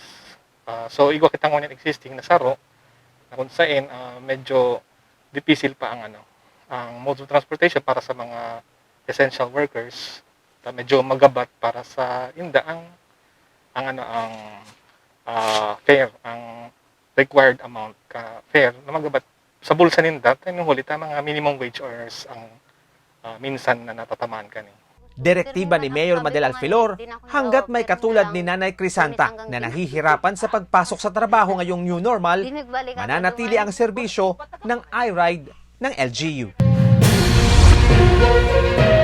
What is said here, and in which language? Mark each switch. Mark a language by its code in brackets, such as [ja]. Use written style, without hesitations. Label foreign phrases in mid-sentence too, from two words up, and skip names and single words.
[bik] So igwa kitang ngunyan existing na saro na kung saan medyo difficile pa ang [en] mode of transportation [bik] para sa mga [en] essential workers. [bik] Medyo magabat para sa inda ang fare, ang required amount ka fare na magabat sa bulsa ninda tayo huli mga [en] minimum wage earners [bik] ang minsan na natatamaan ka ni. [tl] Direktiba ni Mayor Madel Alfilor, hanggat may katulad ni Nanay Crisanta na nahihirapan sa pagpasok sa trabaho ngayong [en] new normal, [tl] mananatili ang serbisyo ng iRide ng LGU.